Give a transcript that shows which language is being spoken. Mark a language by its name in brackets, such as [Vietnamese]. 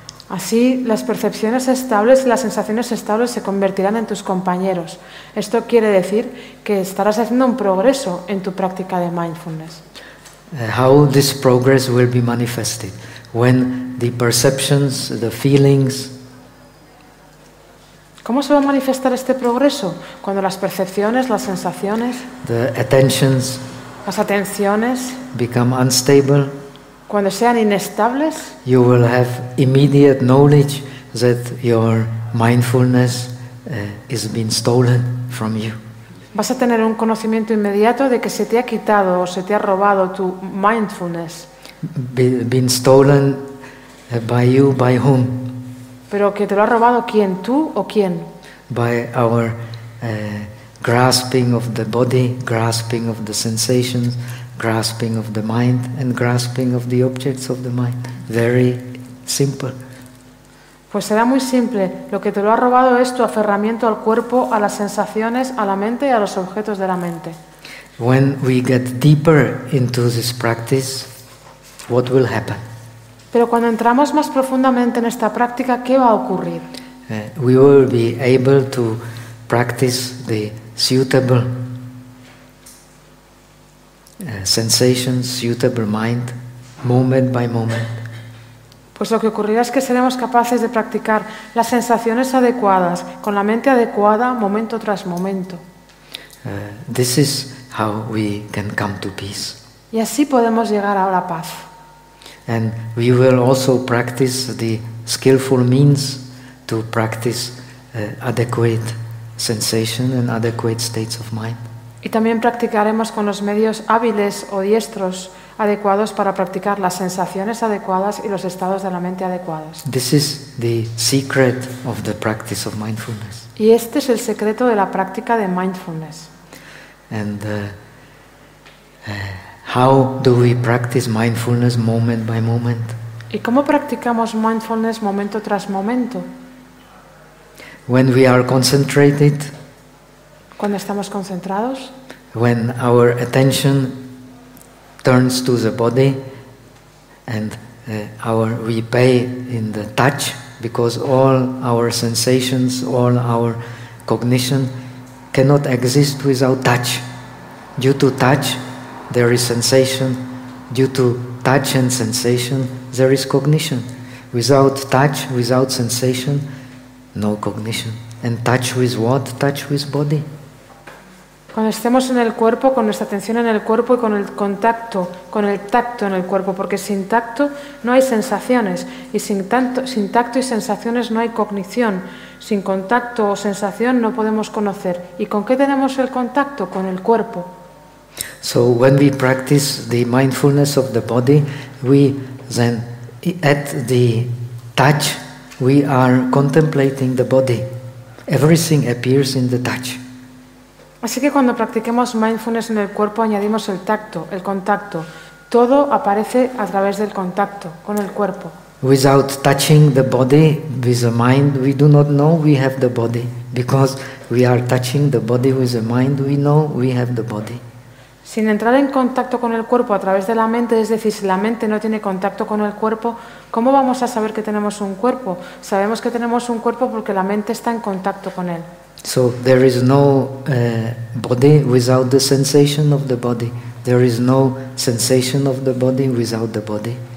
[Spanish] Así, las percepciones estables y las sensaciones estables se convertirán en tus compañeros. Esto quiere decir que estarás haciendo un progreso en tu práctica de mindfulness. [English] How this progress will be manifested? When the perceptions, the feelings... [Spanish] ¿Cómo se va a manifestar este progreso? Cuando las percepciones, las sensaciones... [English] The attentions... [Spanish] Las atenciones... [English] Become unstable... [Spanish] Cuando sean inestables, [English] you will have immediate knowledge that your mindfulness is being stolen from you. [Spanish] Vas a tener un conocimiento inmediato de que se te ha quitado o se te ha robado tu mindfulness. [English] Been stolen by you, by whom? [Spanish] Pero que te lo ha robado quién, tú o quién? [English] By our grasping of the body, grasping of the sensations, grasping of the mind and grasping of the objects of the mind. Very simple. [Spanish] Pues será muy simple. Lo que te lo ha robado es tu aferramiento al cuerpo, a las sensaciones, a la mente y a los objetos de la mente. [English] When we get deeper into this practice, what will happen? [Spanish] Pero cuando entramos más profundamente en esta práctica, ¿qué va a ocurrir? [English] We will be able to practice the suitable sensations, suitable mind, moment by moment. [Spanish] Pues lo que ocurrirá es que seremos capaces de practicar las sensaciones adecuadas, con la mente adecuada, momento tras momento. [English] This is how we can come to peace. [Spanish] Y así podemos llegar a la paz. [English] And we will also practice the skillful means to practice adequate sensation and adequate states of mind. [Spanish] Y también practicaremos con los medios hábiles o diestros adecuados para practicar las sensaciones adecuadas y los estados de la mente adecuados. [English] This is the secret of the practice of mindfulness. [Spanish] Y este es el secreto de la práctica de mindfulness. [English] And how do we practice mindfulness moment by moment? [Spanish] ¿Y cómo practicamos mindfulness momento tras momento? [English] When we are concentrated. [Spanish] Cuando estamos concentrados. [English] When our attention turns to the body and we pay in the touch, because all our sensations, all our cognition cannot exist without touch. Due to touch, there is sensation. Due to touch and sensation, there is cognition. Without touch, without sensation, no cognition. And touch with what? Touch with body. [Spanish] Cuando estemos en el cuerpo, con nuestra atención en el cuerpo y con el contacto, con el tacto en el cuerpo, porque sin tacto no hay sensaciones, y sin tacto y sensaciones no hay cognición. Sin contacto o sensación no podemos conocer. ¿Y con qué tenemos el contacto? Con el cuerpo. [English] So when we practice the mindfulness of the body, we then at the touch we are contemplating the body. Everything appears in the touch. [Spanish] Así que cuando practiquemos mindfulness en el cuerpo, añadimos el tacto, el contacto. Todo aparece a través del contacto con el cuerpo. [English] Without touching the body with the mind, we do not know we have the body, because we are touching the body with the mind, we know we have the body. [Spanish] Sin entrar en contacto con el cuerpo a través de la mente, es decir, si la mente no tiene contacto con el cuerpo, ¿cómo vamos a saber que tenemos un cuerpo? Sabemos que tenemos un cuerpo porque la mente está en contacto con él. [English] So there is no body without the sensation of the body. There is no sensation of the body without the body.